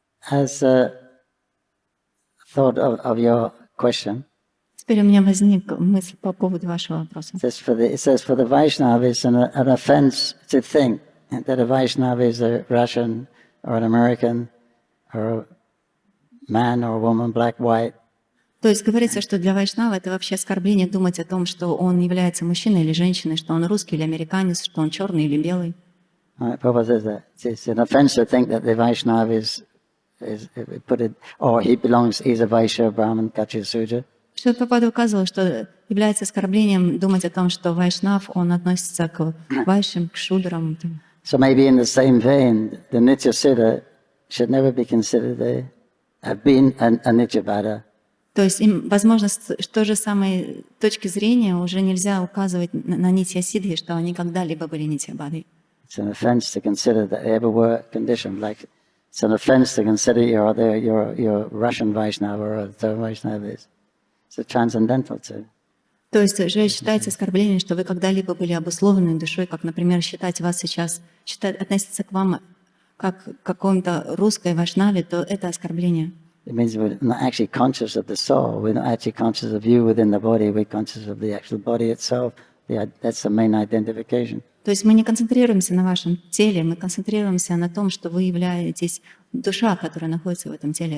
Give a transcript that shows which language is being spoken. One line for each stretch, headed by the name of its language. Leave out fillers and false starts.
English: As a thought of your question,
Russian: Теперь у меня возникла мысль по поводу вашего вопроса.
English: it says for the Vaishnava it's an offense to think that a Vaishnava is a Russian or an American or a man or a woman, black, white.
Russian: То есть говорится, что для вайшнава это вообще оскорбление думать о том, что он является мужчиной или женщиной, что он русский или американец, что он черный или белый.
English: Right, Prabhupada says that. It's an offense to think that the Vaishnava is put it, or he's a Vaishya, Brahmin, Kshatriya, Sudra.
Russian: Шрила Прабхупада указывал, что является оскорблением думать о том, что вайшнав, он относится к вайшям, к шудрам.
English: So maybe in the same vein, the Nitya Siddha should never be considered have been a Nitya Bada.
Russian: То есть им, возможно, с той же самой точки зрения уже нельзя указывать на нитья сиддхи, что они когда-либо были нитья бадой.
English: It's an offense to consider that they ever were conditioned. Like it's an offense to consider you're Russian Vaishnava or the Vaishnava is. It's transcendental too.
Russian: То есть уже считается оскорблением, что вы когда-либо были обусловлены душой, как, например, считать вас сейчас, относиться к вам как к какому-то русской вайшнаве, то это оскорбление.
English: It means we're not actually conscious of the soul. We're not actually conscious of you within the body. We're conscious of the actual body itself. That's the main identification.
Russian: То есть мы не концентрируемся на вашем теле, мы концентрируемся на том, что вы являетесь душа, которая находится в этом теле.